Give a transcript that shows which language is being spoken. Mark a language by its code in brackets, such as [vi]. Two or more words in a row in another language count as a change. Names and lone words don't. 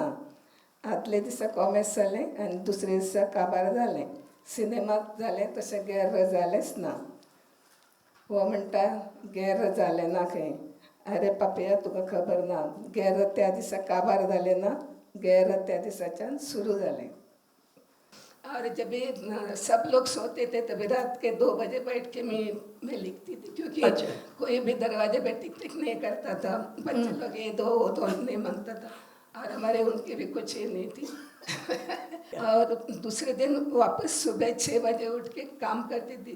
[kok] आदले दिसा कॉमेस जालें आनी दुसरे दिसा काबार जालें. सिनेमाक जालें तशें गैर जालेंच ना. हो म्हणटा गैर जालें ना खंय. अरे पापया तुका खबर ना. गैर त्या दिसा काबार जालें ना, गैर त्या दिसाच्यान सुरू जालें. [hi] और जब सब लोग सोते थे तभी रात के 2 बजे बैठ के मैं लिखती थी, क्योंकि कोई भी दरवाजे पे टिक टिक नहीं करता था. बच्चे लोग ये दो वो दो नहीं मांगता था. और हमारे उनकी भी कुछ ही नहीं थी. और दूसरे दिन वापस सुबह 6 बजे उठ के काम करती थी.